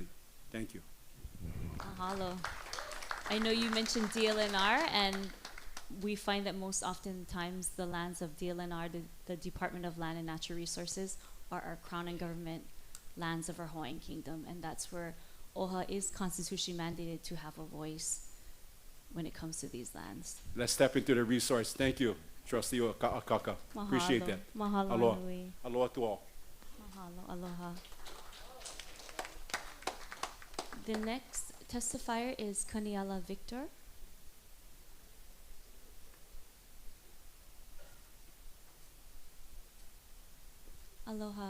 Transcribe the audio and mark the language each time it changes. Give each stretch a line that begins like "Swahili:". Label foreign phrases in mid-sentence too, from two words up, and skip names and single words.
English: Thank you. Mahalo. I know you mentioned DLNR, and we find that most oftentimes the lands of DLNR, the Department of Land and Natural Resources, are our crown and government lands of our Hawaiian kingdom, and that's where ʻOha is constitutionally mandated to have a voice when it comes to these lands. Let's tap into the resource. Thank you, Trustee Akaka. Appreciate that. Mahalo. Aloha. Nui. Aloha to all.
Hawaiian: Mahalo. Aloha.
English: The next testifier is Kaniala Victor. Aloha.